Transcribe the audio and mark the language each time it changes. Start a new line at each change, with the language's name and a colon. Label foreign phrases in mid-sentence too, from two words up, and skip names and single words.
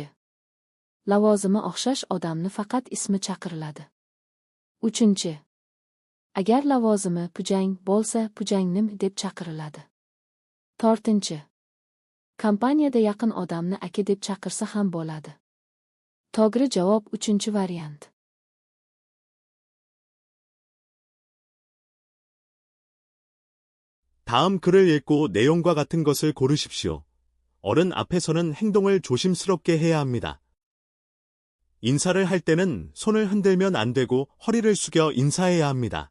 Uzbek: Lavozimi o'xshash odamni faqat ismi chaqiriladi. Uchinchi. Agar lavozimi pujang bo'lsa, pujangnim deb chaqiriladi. To'rtinchi. Kompaniyada yaqin odamni aka deb chaqirsa ham bo'ladi. To'g'ri javob uchinchi variant.
Korean: 다음 글을 읽고 내용과 같은 것을 고르십시오. 어른 앞에서는 행동을 조심스럽게 해야 합니다. 인사를 할 때는 손을 흔들면 안 되고 허리를 숙여 인사해야 합니다.